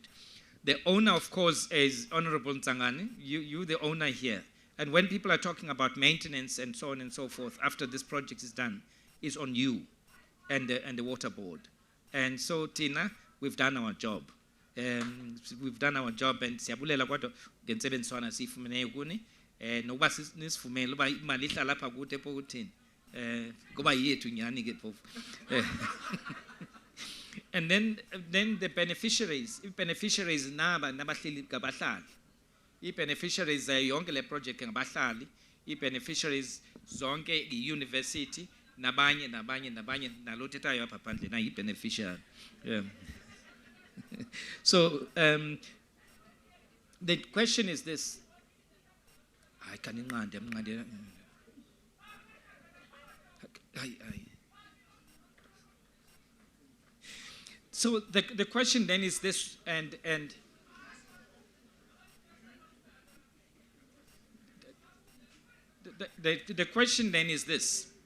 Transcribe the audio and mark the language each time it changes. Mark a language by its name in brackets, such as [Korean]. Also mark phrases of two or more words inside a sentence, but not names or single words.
[English] The owner, of course, is Honorable Ntsangane. You're the owner here. And when people are talking about maintenance and so on and so forth, after this project is done, is on you and the water board. And so, Tina, we've done our job. We've done our job, and [Xhosa] siyabulela kodwa ngentsebenziswana siyifumene kuni nokuba nisifumele uba imali ihlala lapha kude epokothini kuba yethu nyani ke phofu. [English] And then the beneficiaries [Xhosa] naba nabahleli ngabahlali. I-beneficiaries yonke le project ngabahlali, i-beneficiaries zonke i-university nabanye nalo thethayo apha phandle na i-beneficiary. [English] So the question is this. So the question then is this, and the question then is this.